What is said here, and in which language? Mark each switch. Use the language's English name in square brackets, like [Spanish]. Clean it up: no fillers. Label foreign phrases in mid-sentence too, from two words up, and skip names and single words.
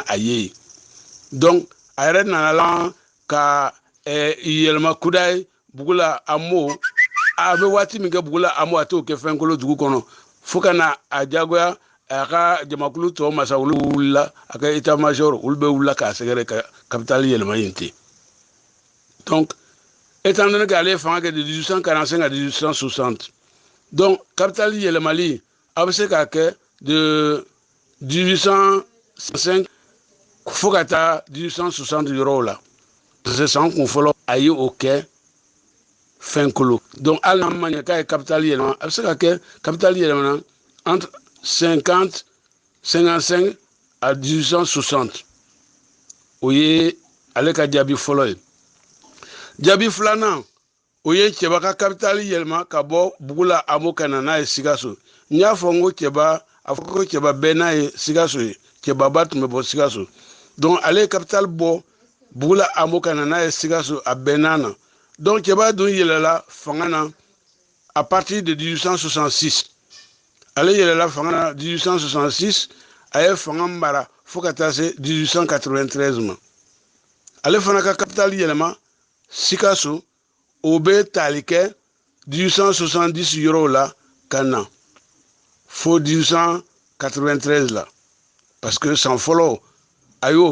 [Bambara] a ye donc a yɛrɛ nana la ka yɛlɛma kuda ye Bugula Amo a bɛ waati min kɛ Bugula Amo a t'o kɛ fɛnkolo dugu kɔnɔ fo ka na a jagoya a ka jamakulu tɔ masa olu wulila a ka [French] état major [Bambara] olu bɛ wulila k'a sɛgɛrɛ ka capitale yɛlɛma yen ten [French] donc étant donné [Bambara] qu'ale ye fanga kɛ [French] de 1845 à 1860 donc capitale [Bambara] yɛlɛmali a bɛ se k'a kɛ de 1805 fo ka taa 1860 yɔrɔw la parce que san kun fɔlɔ a ye o kɛ fɛnkolo donc hali n'a ma ɲɛ k'a ye capitale yɛlɛma a bɛ se ka kɛ capitale yɛlɛmana [French] entre 50 55 à 1860 [Bambara] o ye ale ka jaabi fɔlɔ ye jaabi filanan o ye cɛba ka capitale yɛlɛma ka bɔ Bugula Amo ka na n'a ye Sikaso n y'a fɔ n ko cɛba a fɔ ko cɛba bɛɛ n'a ye Sikaso ye cɛbaba tun bɛ bɔ Sikaso donc ale ye capitale bɔ Bugula Amo ka na n'a ye Sikaso a bɛnna na donc cɛba dun yɛlɛla fanga na [French] à partir de 1866 [Bambara] ale yɛlɛla fanga na 1866 a ye fanga mara fo ka taa se 1893 ma ale fana ka capitale yɛlɛma Sikaso o bɛ tali kɛ 1870 yɔrɔw la ka na fo 1893 la parce que san fɔlɔ a y'o